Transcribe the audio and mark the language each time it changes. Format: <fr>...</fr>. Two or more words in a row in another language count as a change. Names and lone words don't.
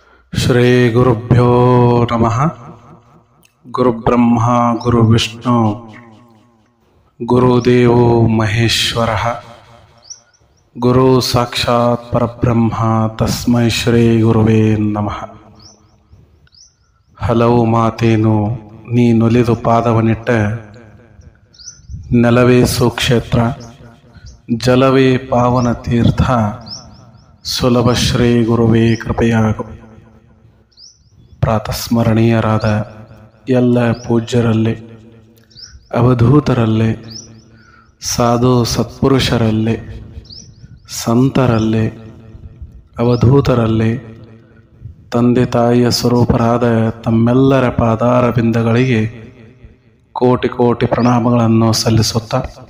<sa>ಶ್ರೀ ಗುರುಭ್ಯೋ ನಮಃ. ಗುರುಬ್ರಹ್ಮ ಗುರುವಿಷ್ಣು ಗುರುದೇವೋ ಮಹೇಶ್ವರಃ. ಗುರು ಸಾಕ್ಷಾತ್ ಪರಬ್ರಹ್ಮ ತಸ್ಮೈ ಶ್ರೀ ಗುರುವೇ ನಮಃ.</sa> <kn>ಹಲವು ಮಾತೇನು ನೀನೊಲಿದು ಪಾದವನಿಟ್ಟ, ನೆಲವೇ ಸುಕ್ಷೇತ್ರ ಜಲವೇ ಪಾವನ ತೀರ್ಥ, ಸುಲಭ ಶ್ರೀ ಗುರುವೇ ಕೃಪೆಯಾಗು. ಪ್ರಾತಸ್ಮರಣೀಯರಾದ ಎಲ್ಲ ಪೂಜ್ಯರಲ್ಲಿ, ಅವಧೂತರಲ್ಲಿ, ಸಾಧು ಸತ್ಪುರುಷರಲ್ಲಿ, ಸಂತರಲ್ಲಿ, ಅವಧೂತರಲ್ಲಿ, ತಂದೆ ತಾಯಿಯ ಸ್ವರೂಪರಾದ ತಮ್ಮೆಲ್ಲರ ಪಾದಾರ ಬಿಂದಗಳಿಗೆ ಕೋಟಿ ಕೋಟಿ ಪ್ರಣಾಮಗಳನ್ನು ಸಲ್ಲಿಸುತ್ತಾ,</kn>